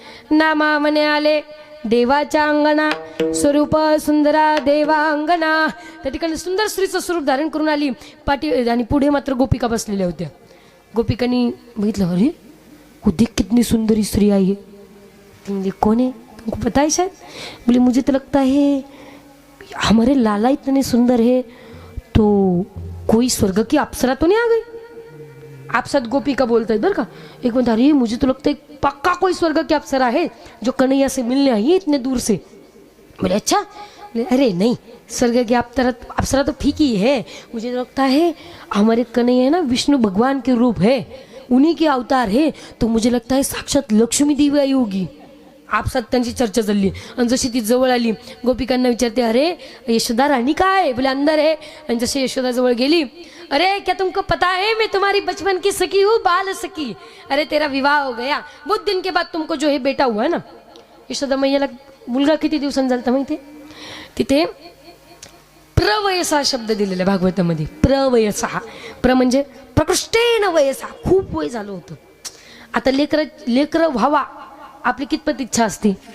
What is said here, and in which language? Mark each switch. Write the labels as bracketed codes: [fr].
[mr] नामा म्हणे आले देवाच्या अंगणा, स्वरूप सुंदरा देवांगणा. त्या ठिकाणी सुंदर स्त्रीचं स्वरूप धारण करून आली पाठी, आणि पुढे मात्र गोपिका बसलेल्या होत्या. गोपिकांनी बघितलं, [hi] अरे वो कितनी सुंदर स्त्री आई है. म्हणजे कोण है, तुमको पता है शायद. बोले मुझे तो लगता है हमारे लाला इतने सुंदर है तो कोई स्वर्ग की अप्सरा तो नहीं आ गई. [mr] आपसात [hi] गोपिका बोलता है [mr] बरं का. एक म्हणता, [hi] अरे मुझे तो लगता है पक्का कोई स्वर्ग की अप्सरा है जो कन्हैया से मिलने आई है इतने दूर से. बोले अच्छा. बोले अरे नहीं, स्वर्ग की अप्सरा तो ठीक ही है, मुझे लगता है हमारे कन्हैया है ना विष्णु भगवान के रूप है, उन्हीं के अवतार है, तो मुझे लगता है साक्षात लक्ष्मी देवी आई होगी. [mr] आपसात त्यांची चर्चा चालली. आणि जशी ती जवळ आली गोपिकांना विचारते, [hi] अरे यशोदा रानी कहाँ है. बोले अंदर है. [mr] आणि जशी यशोदा जवळ गेली, [hi] अरे क्या तुमको पता है मैं तुम्हारी बचपन की सखी हूँ, बाल सखी. अरे तेरा विवाह हो गया, बहुत दिन के बाद तुमको जो है बेटा हुआ ना. [mr] यशोदा मैयाला मुलगा किती दिवसांनी झालता माहिती. तिथे प्रवयसा शब्द दिलेला भागवतामध्ये. प्रवयसा, प्र म्हणजे प्रकृष्टेन वयसा, खूप वय झालं होतं. आता लेकर व्हावा आपली कितपत इच्छा असते.